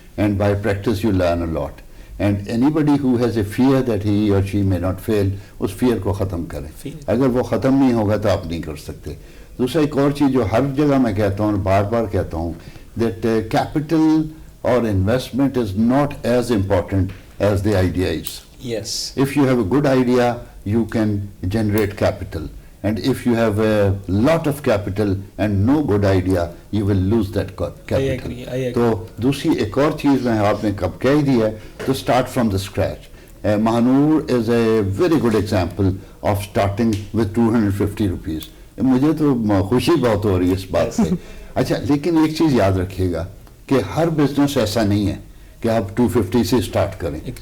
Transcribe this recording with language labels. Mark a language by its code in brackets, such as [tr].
[en] And by practice you learn a lot. And anybody who has a fear that he or she may not fail, [ur] اس fair کو ختم کریں. اگر وہ ختم نہیں ہوگا تو آپ نہیں کر سکتے. دوسرا ایک اور چیز جو ہر جگہ میں کہتا ہوں, بار بار کہتا ہوں, [en] That capital or investment is not as important as the idea is. yes, If you have a good idea, you can generate capital. And if you have a lot of capital and no good idea, you will lose that capital. I agree. [ur] تو دوسری ایک اور چیز میں آپ نے کب کہہ دی ہے, تو [en] start from the scratch. Mehnoor is a very good example of starting with 250 rupees. [ur] مجھے تو خوشی بہت ہو رہی ہے اس بات سے. اچھا, لیکن ایک چیز یاد رکھیے گا کہ ہر بزنس ایسا نہیں ہے کہ آپ 250 سے اسٹارٹ کریں.